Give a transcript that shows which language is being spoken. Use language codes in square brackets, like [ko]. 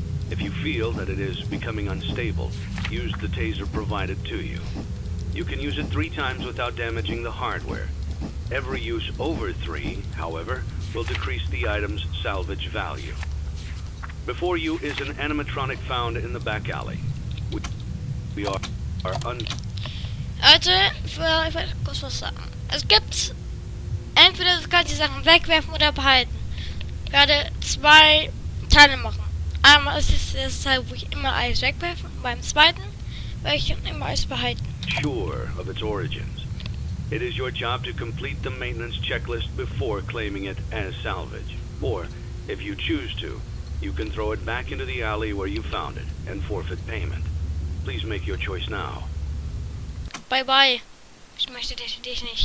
[en] If you feel that it is becoming unstable, use the taser provided to you. You can use it 3 times without damaging the hardware. Every use over 3, however, will decrease the item's salvage value. Before you is an animatronic found in the back alley. We are [de] Leute, ich will kurz was sagen. Es gibt entweder du kannst die Sachen wegwerfen oder behalten. Gerade 2 Teile machen. Einmal ist es das Teil, wo ich immer alles wegwerfe. Und beim zweiten werde ich immer alles behalten. [en] Sure of its origins. It is your job to complete the maintenance checklist before claiming it as salvage. Or, if you choose to, you can throw it back into the alley where you found it and forfeit payment. Please make your choice now. Bye bye. [de] Ich möchte dich nicht.